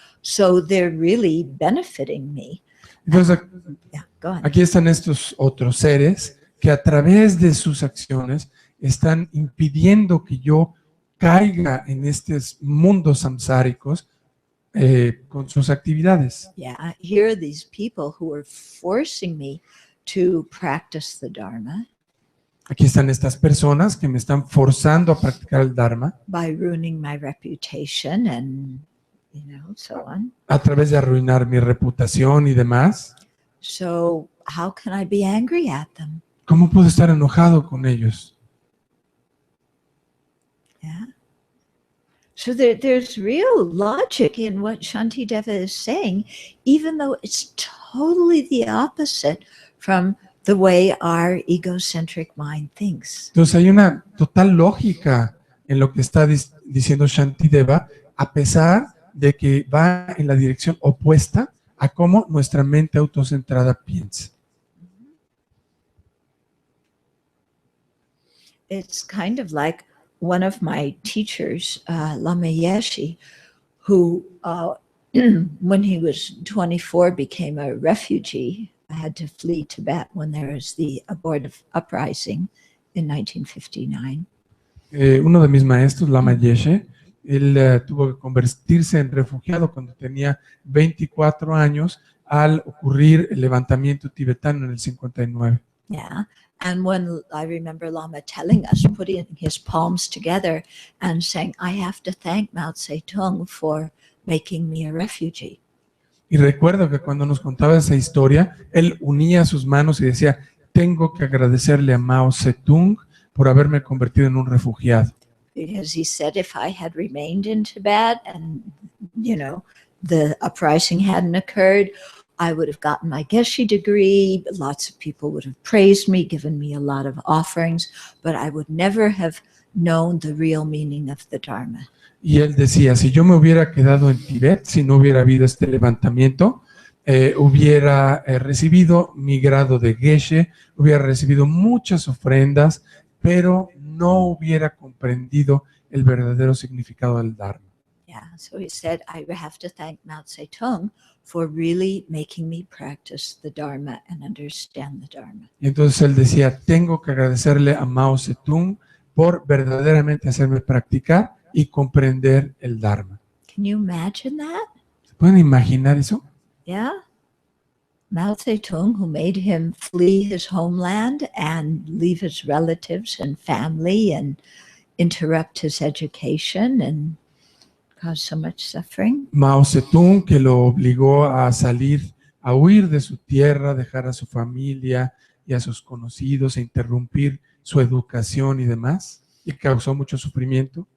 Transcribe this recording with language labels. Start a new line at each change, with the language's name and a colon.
English: So they're really benefiting me.
Spanish: Entonces,
English: Yeah, go on.
Spanish: aquí están estos otros seres que a través de sus acciones están impidiendo que yo caiga en estos mundos samsáricos con sus actividades.
English: Yeah, here are these people who are forcing me to practice the Dharma
Spanish: Aquí están estas personas que me están forzando a practicar el Dharma
English: by ruining my reputation and, so on.
Spanish: a través de arruinar mi reputación y demás.
English: So how can I be angry at them?
Spanish: ¿Cómo puedo estar enojado con ellos?
English: Yeah. So there's real logic in what Shantideva is saying, even though it's totally the opposite from the way our egocentric mind thinks.
Spanish: Entonces hay una total lógica en lo que está diciendo Shantideva, a pesar de que va en la dirección opuesta a cómo nuestra mente autocentrada piensa.
English: It's kind of like one of my teachers, Lama Yeshe, who, when he was 24, became a refugee. I had to flee Tibet when there was the abortive uprising in 1959.
Spanish: Uno de mis maestros, Lama Yeshe, él tuvo que convertirse en refugiado cuando tenía 24 años al ocurrir el levantamiento tibetano en el 59.
English: Yeah. And when I remember Lama telling us, putting his palms together and saying, I have to thank Mao Zedong for making me a refugee.
Spanish: Y recuerdo que cuando nos contaba esa historia, él unía sus manos y decía, tengo que agradecerle a Mao Zedong por haberme convertido en un refugiado.
English: Because he said if I had remained in Tibet and, the uprising hadn't occurred, I would have gotten my Geshe degree. Lots of people would have praised me, given me a lot of offerings, but I would never have known the real meaning of the Dharma.
Spanish: Y él decía, si yo me hubiera quedado en Tibet, si no hubiera habido este levantamiento, hubiera recibido mi grado de Geshe, hubiera recibido muchas ofrendas, pero no hubiera comprendido el verdadero significado del Dharma.
English: Yeah, so he said, I have to thank Mao Zedong for really making me practice the Dharma and understand the Dharma.
Spanish: Y entonces él decía, tengo que agradecerle a Mao Zedong por verdaderamente hacerme practicar y comprender el Dharma.
English: Can you imagine that?
Spanish: ¿Se pueden imaginar eso?
English: Yeah. Mao Zedong, who made him flee his homeland and leave his relatives and family and interrupt his education and cause so much suffering.
Spanish: Mao Zedong, que lo obligó a salir, a huir de su tierra, dejar a su familia y a sus conocidos, e interrumpir su educación y demás, y causó mucho sufrimiento.